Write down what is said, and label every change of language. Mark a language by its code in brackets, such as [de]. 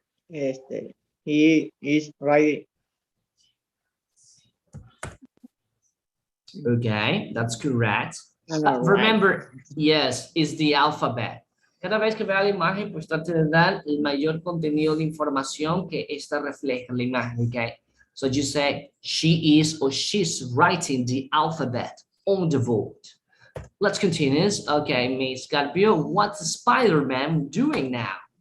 [en] He is riding. Okay, that's correct. No, right. Remember, yes, it's the alphabet. [es] Cada vez que vea la imagen, pues trate de dar el mayor contenido de información que esta refleja en la imagen, okay? [en] So you say, she is or she's writing the alphabet on the board. Let's continue. Okay, Miss Carpio, what's Spider-Man doing now?